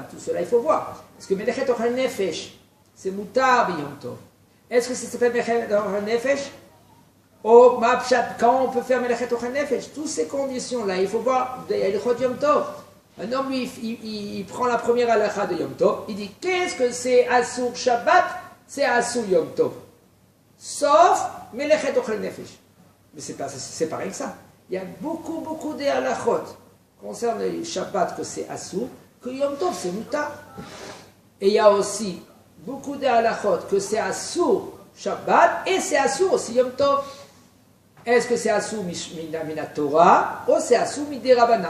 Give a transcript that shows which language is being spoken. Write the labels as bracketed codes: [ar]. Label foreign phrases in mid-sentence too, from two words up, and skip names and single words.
[fr] Tout cela, il faut voir. Est-ce que [he] מלאכת אוכל נפש, [fr] c'est [he] מותר ביום טוב? [fr] Est-ce que ça s'appelle [he] מלאכת אוכל נפש? [fr] Quand on peut faire [he] מלאכת אוכל נפש, [fr] toutes ces conditions-là, il faut voir, il y a le [he] חוד יום טוב. [fr] Un homme, lui, il prend la première halakha de Yom Tov, il dit, qu'est-ce que c'est [he] אסור שבת? [fr] C'est [he] אסור יום טוב. [fr] Sauf [he] מלאכת אוכל נפש. [fr] Mais c'est pareil que ça. Il y a beaucoup de halachot concernant le Shabbat que c'est Asur, que Yom Tov c'est Mutar. Et il y a aussi beaucoup de halachot que c'est [he] אסור שבת [fr] et c'est Asur aussi Yom Tov. Est-ce que c'est [he] אסור מן התורה [fr] ou c'est [he] אסור מדרבנן?